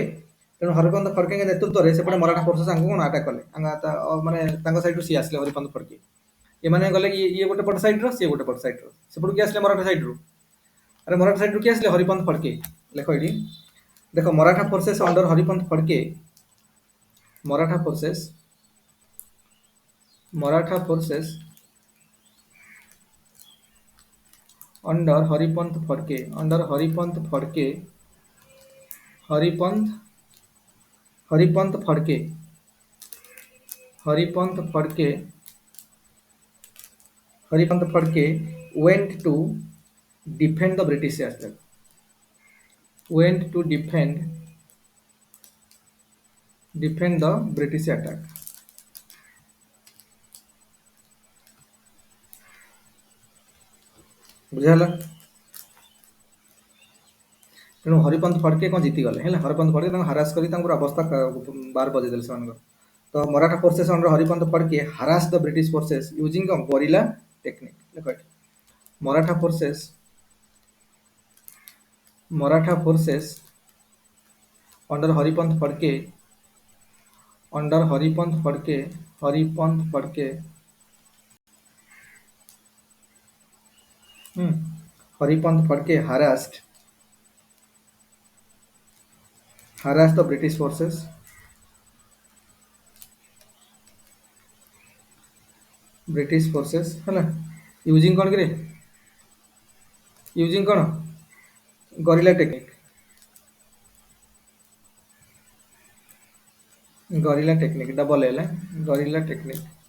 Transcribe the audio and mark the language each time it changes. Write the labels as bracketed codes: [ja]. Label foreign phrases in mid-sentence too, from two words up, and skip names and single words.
[or] ତେଣୁ ହରିପନ୍ତ ଫଡକେଙ୍କ ନେତୃତ୍ୱରେ ସେପଟେ [en] Maratha forces [or] ତାଙ୍କୁ କ'ଣ ଆଟାକ୍ କଲେ। ମାନେ ତାଙ୍କ ସାଇଡରୁ ସିଏ ଆସିଲେ ହରିପନ୍ତ ଫଡକେ। ଏମାନେ ଗଲେ କି ଇଏ ଗୋଟେ ପଟ ସାଇଡ୍ର, ସିଏ ଗୋଟେ ପଟ ସାଇଡ୍ର। ସେପଟୁ କିଏ ଆସିଲେ ମରାଠା ସାଇଡ୍ରୁ। ଆରେ ମରାଠା ସାଇଡ୍ରୁ କିଏ ଆସିଲେ? ହରିପନ୍ତ ଫଡକେ। ଲେଖ ଏଠି ଦେଖ, [en] Maratha forces under Haripant Phadke, Maratha forces under हरिपंथ फड़के went to defend the British attack, defend the British attack। [or] ବୁଝାହେଲା। ତେଣୁ ହରିପନ୍ତ ଫଡକେ କ'ଣ ଜିତିଗଲେ ହେଲା। ହରିପନ୍ତ ଫଡକେ ତାଙ୍କୁ ହାରାସ କରି ତାଙ୍କର ଅବସ୍ଥା ବାର ବଜେଇ ଦେଲେ ସେମାନଙ୍କର। [en] ତ Maratha forces under Haripant Phadke harass the British forces using guerrilla technique. [or] ଦେଖ ଏଠି [en] Maratha forces under Haripant Phadke harassed the British forces ହେଲା। [or] ୟୁଜିଂ କ'ଣ କିରେ? ୟୁଜିଂ କ'ଣ? [en] Guerrilla technique. Double L guerrilla technique.